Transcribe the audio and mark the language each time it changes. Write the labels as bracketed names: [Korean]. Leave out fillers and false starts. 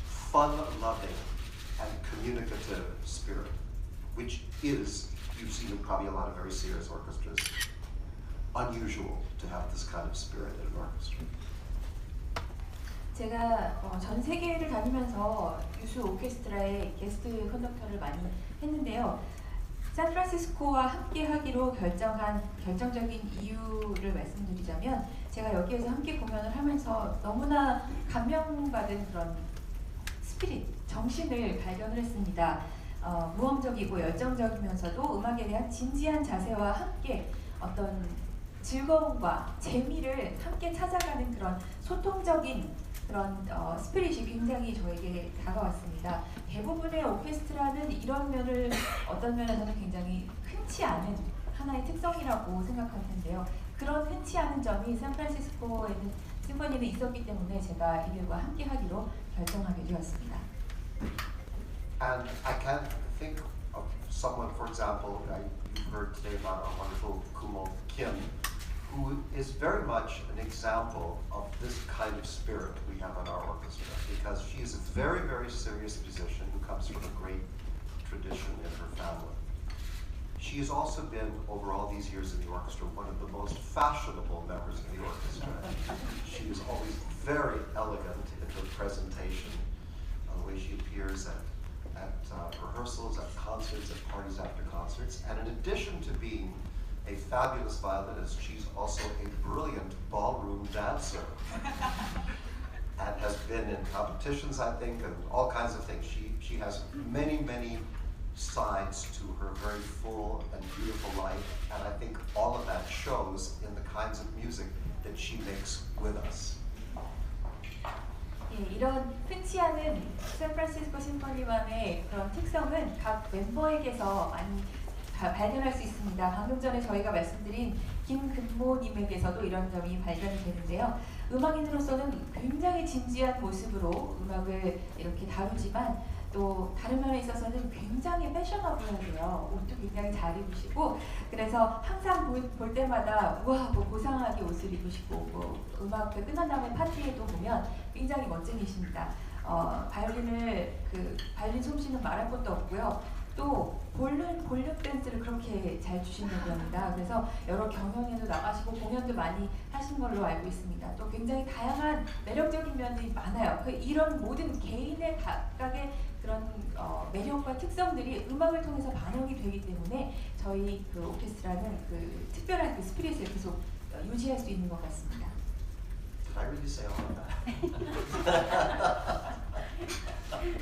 [English] fun-loving and communicative spirit, which is, you've seen in probably a lot of very serious orchestras, unusual to have this kind of spirit in an orchestra. [Korean] 제가 전 세계를 다니면서 유수 오케스트라의 게스트 컨덕터를 많이 했는데요. 샌프란시스코와 함께 하기로 결정한 결정적인 이유를 말씀드리자면 제가 여기에서 함께 공연을 하면서 너무나 감명받은 그런 스피릿, 정신을 발견을 했습니다. 모험적이고 열정적이면서도 음악에 대한 진지한 자세와 함께 어떤 즐거움과 재미를 함께 찾아가는 그런 소통적인 그런 스피릿이 굉장히 저에게 다가왔습니다. 대부분의 오케스트라는 이런 면을 어떤 면에서는 굉장히 흔치 않은 하나의 특성이라고 생각할 텐데요. 그런 흔치 않은 점이 샌프란시스코에는 심포니는 있었기 때문에 제가 이들과 함께 하기로 결정하게 되었습니다. [English] And I can't think of someone, for example, you've heard today about our wonderful Kumo Kim, who is very much an example of this kind of spirit we have in our orchestra, because she is a very, very serious musician who comes from a great tradition in her family. She has also been, over all these years in the orchestra, one of the most fashionable members of the orchestra. She is always very elegant in her presentation, the way she appears at at rehearsals, at concerts, at parties after concerts. And in addition to being a fabulous violinist, she's also a brilliant ballroom dancer. And has been in competitions, I think, and all kinds of things. She has many, many sides to her very full and beautiful life, and I think all of that shows in the kinds of music that she makes with us. [Korean] 예, 이런 흔치 않은 샌프란시스코 심포니만의 그런 특성은 각 멤버에게서 많이 발견할 수 있습니다. 방금 전에 저희가 말씀드린 김근모님에게서도 이런 점이 발견이 되는데요. 음악인으로서는 굉장히 진지한 모습으로 음악을 이렇게 다루지만 또 다른 면에 있어서는 굉장히 패셔너블하게요. 옷도 굉장히 잘 입으시고 그래서 항상 볼 때마다 우아하고 고상하게 옷을 입으시고 뭐 음악 끝난 다음에 파티에도 보면 굉장히 멋쟁이십니다. 바이올린 솜씨는 말할 것도 없고요. 또 볼륨 댄스를 그렇게 잘 주시는 겁니다. 그래서 여러 경연에도 나가시고 공연도 많이 하신 걸로 알고 있습니다. 또 굉장히 다양한 매력적인 면들이 많아요. 이런 모든 개인의 각각의 그런 매력과 특성들이 음악을 통해서 반영이 되기 때문에 저희 그 오케스트라는 그 특별한 그 스피릿을 계속 유지할 수 있는 것 같습니다. [English] Did I really say all of that?